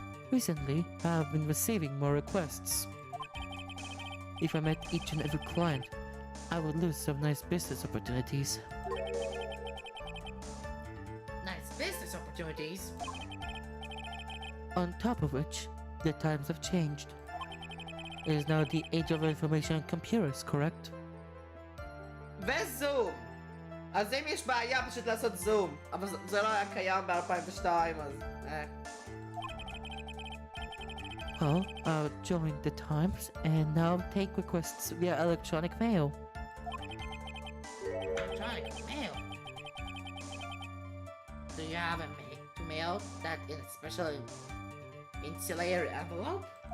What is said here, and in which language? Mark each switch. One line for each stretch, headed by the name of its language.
English: Recently, I have been receiving more requests. If I met each and every client, I would lose some nice business opportunities. Nice business opportunities. On top of which, the times have changed. It is now the age of information and computers, correct?
Hebrew: וזום! אז אם יש בעיה פשוט לעשות זום, אבל זה לא היה קיים ב-2002 אז...
English: Well, I'll join the times and now take requests via electronic mail. Electronic mail? Do you have a mail that in a special insulated envelope?